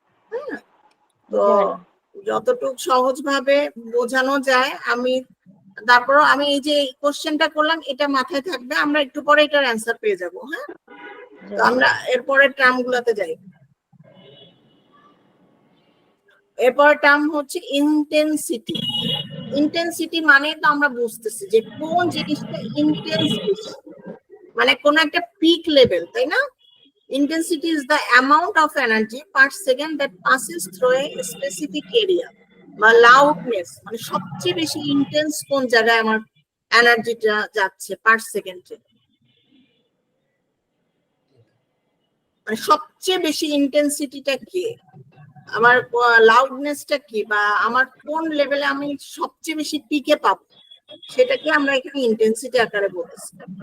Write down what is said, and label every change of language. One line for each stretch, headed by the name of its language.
Bangla: হ্যাঁ, তো যতটুকু সহজ ভাবে বোঝানো যায় আমি, তারপর আমি এই যে কোশ্চেনটা করলাম এটা মাথায় থাকবে, আমরা একটু পরে এটার অ্যান্সার পেয়ে যাব। হ্যাঁ, তো আমরা এরপরের টার্ম গুলাতে যাই। এরপর টার্ম হচ্ছে ইন্টেন্সিটি। ইন্টেন্সিটি মানে তো আমরা বুঝতেছি যে কোন জিনিসটা ইন্টেন্স বেশি, মানে কোন একটা পিক লেভেল, তাই না?
English: Intensity is the amount of energy per second that passes through a specific area.
Bangla: বা loudness মানে সবচেয়ে বেশি ইন্টেন্স কোন জায়গায় আমার এনার্জিটা যাচ্ছে পার সেকেন্ডে, মানে সবচেয়ে বেশি ইন্টেন্সিটিটা কি, আমার লাউডনেসটা কি, বা আমার কোন লেভেলে আমি সবচেয়ে বেশি পিকে পাবো, সেটাকে আমরা এখানে ইন্টেন্সিটি আকারে বলতেছি।